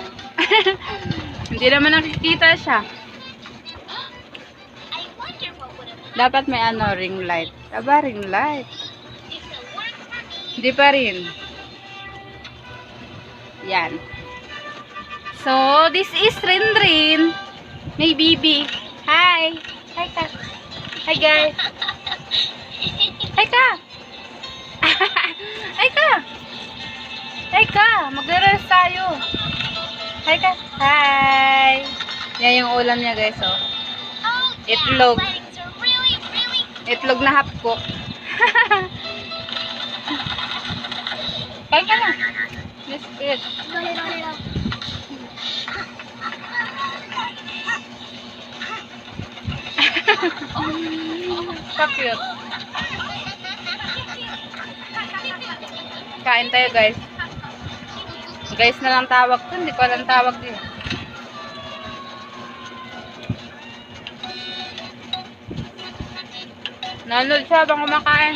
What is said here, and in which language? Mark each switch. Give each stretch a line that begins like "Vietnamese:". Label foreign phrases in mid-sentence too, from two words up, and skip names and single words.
Filipino: Hindi naman nakikita siya. Dapat may
English: ring light.
Filipino: Aba,
English: ring light.
Filipino: Hindi pa rin. Yan.
English: So, this is Renren.
Filipino: May bibi. Hi. Hi ka.
English: Hi guys.
Filipino: Hi ka. Hi ka. Hi ka. Magre-rest tayo. Hi ka. Hi. Yan yung ulam niya guys. Oh. Itlog. Itlog na
English: half cook.
Filipino: Kain ka na.
English: Let's eat. So cute.
Filipino: Kain tayo guys. Guys na lang tawag ko. Hindi ko alam tawag din. Nanood siya habang kumakain.